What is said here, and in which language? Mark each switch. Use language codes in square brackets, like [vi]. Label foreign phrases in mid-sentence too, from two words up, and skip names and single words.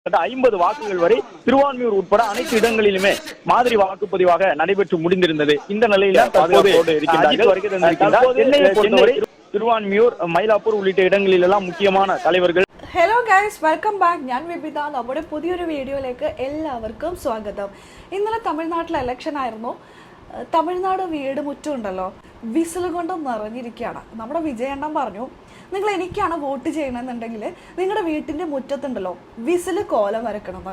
[ta] 50 வாக்குகள் வரை திருவான்மியூர் உட்பட அனைத்து இடங்களிலுமே மாதிரி வாக்குப்பதிவாக நடைபெற்று முடிந்திருந்தது. இந்த நிலையில் திருவான்மியூர், மயிலாப்பூர் உள்ளிட்ட இடங்களில் எல்லாம் முக்கியமான தலைவர்கள். [en] Hello guys, welcome back. [ml] ഞാൻ വിപിത. നമ്മുടെ പുതിയൊരു വീഡിയോയിലേക്ക് എല്ലാവർക്കും സ്വാഗതം. ഇന്നലെ തമിഴ്നാട്ടിലെ ഇലക്ഷൻ ആയിരുന്നു. തമിഴ്നാട് വീട് മുറ്റം ഉണ്ടല്ലോ, വിസിൽ കൊണ്ട് നിറഞ്ഞിരിക്കുകയാണ്. നമ്മുടെ വിജയണ്ണൻ പറഞ്ഞു, നിങ്ങൾ എനിക്കാണ് വോട്ട് ചെയ്യണമെന്നുണ്ടെങ്കിൽ നിങ്ങളുടെ വീട്ടിൻ്റെ മുറ്റത്തുണ്ടല്ലോ വിസിൽ കോലം വരക്കണമെന്ന്.